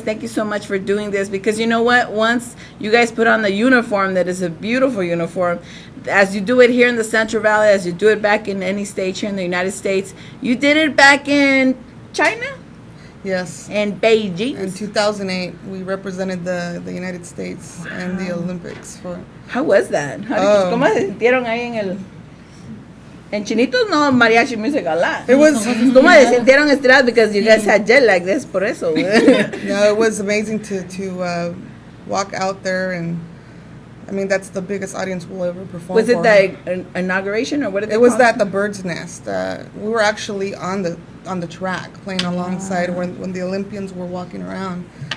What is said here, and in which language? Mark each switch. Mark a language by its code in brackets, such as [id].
[en] Thank you so much for doing this, because you know what? Once you guys put on the uniform, that is a beautiful uniform, as you do it here in the Central Valley, as you do it back in any state here in the United States, you did it back in China? Yes. And Beijing. In 2008, we represented the United States and the Olympics. How was that? [es] ¿Cómo se sintieron ahí en Chinitos? [en] No, mariachi music a lot. It was. [es] ¿Cómo se sintieron estirados? [en] Because you guys had jet lag, this [es] por eso. [en] No, it was amazing to walk out there, and I mean, that's the biggest audience we'll ever perform. Was it the inauguration, or what did they It was call at the Bird's Nest. We were actually on the track playing alongside when the Olympians were walking around.